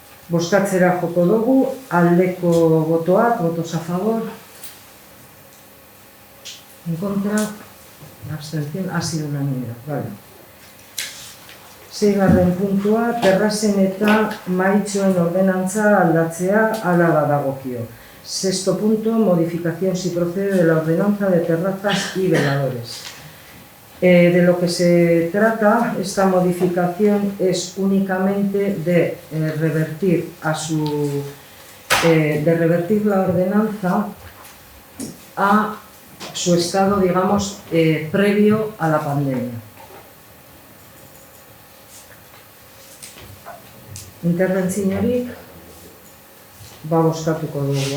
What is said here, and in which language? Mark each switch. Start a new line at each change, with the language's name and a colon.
Basque: Bozkatzera joko dugu, aldeko botoak,
Spanish: votos a favor, en contra, abstención, ha sido unanimidad, vale.
Basque: Seigarren puntua, terrazen eta maitxoen ordenantza aldatzea hala badagokio.
Spanish: Sexto punto, modificación si procede de la ordenanza de terrazas y veladores. De lo que se trata, esta modificación es únicamente de revertir la ordenanza a su estado, digamos, previo a la pandemia.
Basque: Interbentziorik bozkatuko dugu.